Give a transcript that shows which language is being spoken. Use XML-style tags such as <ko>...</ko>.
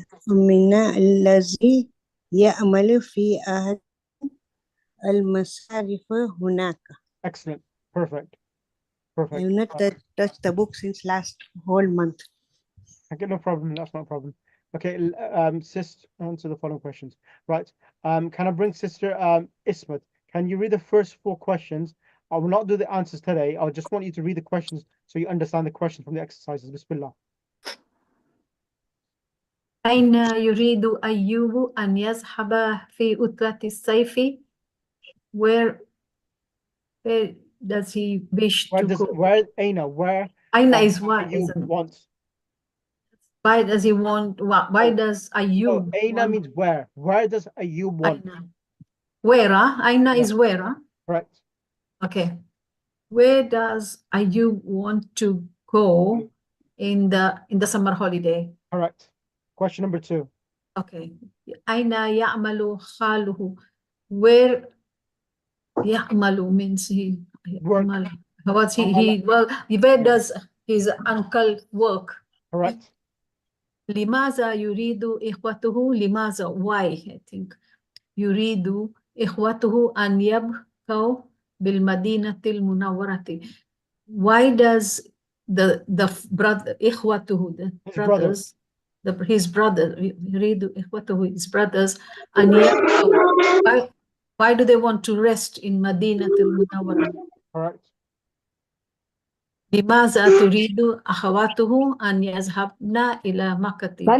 <ar>أمنا الذي يعمل في أحد المصارف هناك.</ar> <en>Excellent. Perfect. Perfect. I have not touched the book since last whole month. Okay, no problem. That's not a problem. Okay, sis, answer the following questions. Right. Can I bring sister Ismet? Can you read the first 4 questions? I will not do the answers today. I just want you to read the questions so you understand the questions from the exercises. Bismillah.</en> <ar>أين يريد أيوب أن يذهب في عطلة الصيف?</ar> <en>Where does he wish to go? Where Aina is what? you want? Why does he want? Why does No, Ayub</en> <ar>Aina</ar> <en>want? means where. Where does Ayub want? Aina. Where? Aina is where? Correct. Okay. Where does Ayub want to go in the summer holiday? Correct. Question number 2. Okay.</en> <ar>Aina ya'malu khaluhu.</ar> <en>Where</en> <ar>ya'malu</ar> <en>means he Work. what's he well, where does his uncle work? Correct.</en> <ar>لماذا يريد إخوته? لماذا?</ar> <en>Why? I think.</en> <ar>يريد إخوته أن يبقوا بالمدينة المنورة.</ar> <en>Why does the brother</en> <ar>إخوته,</ar> <en>the brothers, his brother</en> <ar>يريد إخوته,</ar> <en>his brothers</en> <ar>أن يبقوا?</ar> <en>Why do they want to rest in مدينة المنورة? Correct.</en> <ar>لماذا تريد أخواته أن يذهبن إلى مكة?</ar>